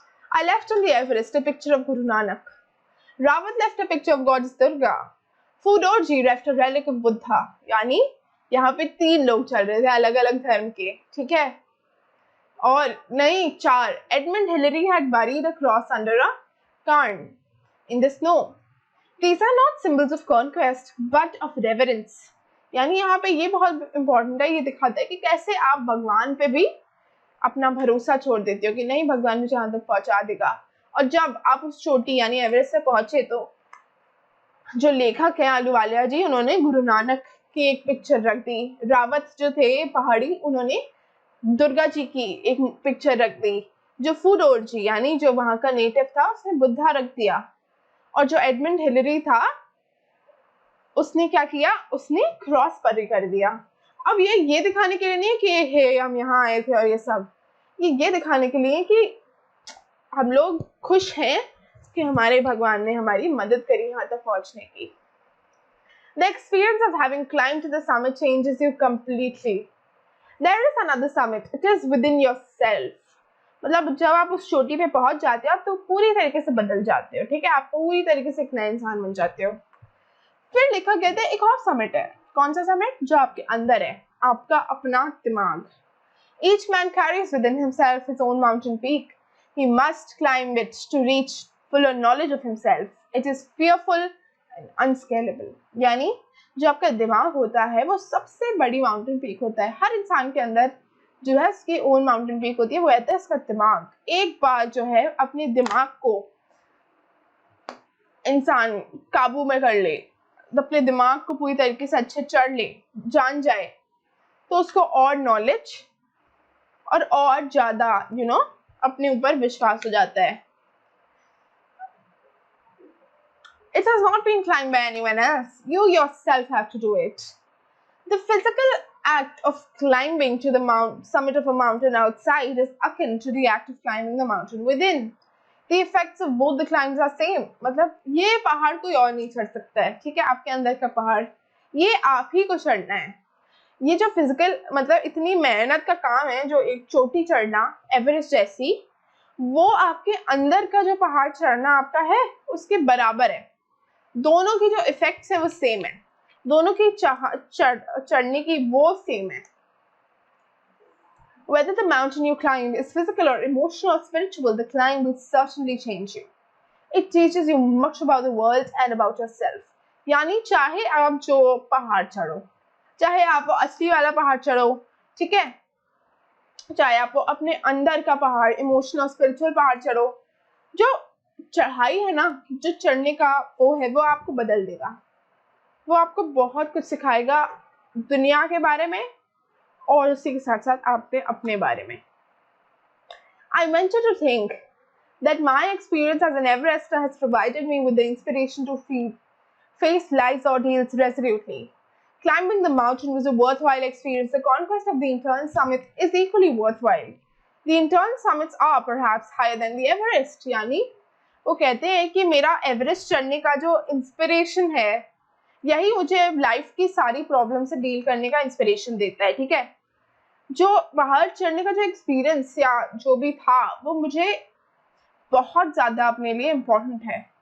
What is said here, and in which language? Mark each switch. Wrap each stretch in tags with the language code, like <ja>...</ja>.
<en>I left on the Everest a picture of Guru Nanak. Rawat left a picture of goddess Durga. Fudorji left a relic of Buddha.</en> <hi>यानी यहाँ पे 3 लोग चल रहे थे अलग अलग धर्म के, ठीक है, और नहीं 4.</hi> <en>Edmund Hillary had buried a cross under a cairn in the snow. These are not symbols of conquest but of reverence.</en> <hi>यानी यहाँ पे ये बहुत इंपॉर्टेंट है, ये दिखाता है कि कैसे आप भगवान पे भी अपना भरोसा छोड़ देते हो कि नहीं भगवान मुझे यहाँ तक पहुंचा देगा. और जब आप उस चोटी यानी एवरेस्ट से पहुंचे तो जो लेखक है आलूवालिया जी, उन्होंने गुरु नानक की एक पिक्चर रख दी. रावत जो थे पहाड़ी, उन्होंने दुर्गा जी की एक पिक्चर रख दी. जो फूडोर जी यानी जो वहां का नेटिव था उसने बुद्धा रख दिया. और जो एडमंड हिलरी था उसने क्या किया, उसने क्रॉस पर कर दिया. अब ये दिखाने के लिए नहीं है कि हे हम यहाँ आए थे और ये सब, ये दिखाने के लिए कि हम लोग खुश हैं कि हमारे भगवान ने हमारी मदद करी यहाँ तक पहुँचने की.</hi> <en>The experience of having climbed to the summit changes you completely. There is another summit. It is within yourself.</en> <hi>मतलब जब आप उस चोटी पे पहुंच जाते हो आप तो पूरी तरीके से बदल जाते हो, ठीक है, आप पूरी तरीके से एक नया इंसान बन जाते हो. फिर लिखा गया था एक और समिट है. कौन सा समिट? जो आपके अंदर है, आपका अपना दिमाग.</hi> <en>Each man carries within himself his own mountain peak. He must climb it to reach fuller knowledge of himself. It is fearful and unscalable.</en> <hi>यानी जो आपका दिमाग होता है वो सबसे बड़ी माउंटेन पीक होता है. हर इंसान के अंदर जो है उसकी ओन माउंटेन पीक होती है, वो रहता है इसका दिमाग. एक बार जो है अपने दिमाग को इंसान काबू में कर ले, अपने दिमाग को पूरी तरीके से अच्छे चढ़ ले, जान जाए, तो उसको और नॉलेज और ज्यादा अपने ऊपर विश्वास हो जाता है.</hi> <en>It has not been climbed by anyone else. You yourself have to do it. The physical act of climbing to the summit of a mountain outside is akin to the act of climbing the mountain within. The effects of both the climbs are same.</en> <hi>मतलब ये पहाड़ कोई और नहीं चढ़ सकता है, ठीक है, आपके अंदर का पहाड़ ये आप ही को चढ़ना है. ये जो फिजिकल मतलब इतनी मेहनत का काम है, जो एक चोटी चढ़ना एवरेस्ट जैसी, वो आपके अंदर का जो पहाड़ चढ़ना आपका है उसके बराबर है. दोनों की जो इफेक्ट्स है वो सेम है, दोनों की चढ़ने की वो सेम है.</hi> <en>Whether the mountain you climb is physical or emotional or spiritual, the climb will certainly change you. It teaches you much about the world and about yourself.</en> <hi>यानी चाहे आप जो पहाड़ चढ़ो, चाहे आप असली वाला पहाड़ चढ़ो, ठीक है, चाहे आप अपने अंदर का पहाड़ इमोशनल स्पिरिचुअल पहाड़ चढ़ो, जो चढ़ाई है ना, जो चढ़ने का वो है, वो आपको बदल देगा, वो आपको बहुत कुछ सिखाएगा दुनिया के बारे में और उसी के साथ साथ आपके अपने बारे में.</hi> <en>I venture to think that my experience as an Everester has provided me with the inspiration to face life's ordeals resolutely. Climbing the mountain was a worthwhile experience. The conquest of the internal summit is equally worthwhile. The internal summits are perhaps higher than the Everest.</en> <hi>यानी वो कहते हैं कि मेरा Everest चढ़ने का जो inspiration है, यही मुझे लाइफ की सारी प्रॉब्लम से डील करने का इंस्पिरेशन देता है. ठीक है, जो बाहर चढ़ने का जो एक्सपीरियंस या जो भी था वो मुझे बहुत ज्यादा अपने लिए इम्पोर्टेंट है.</hi>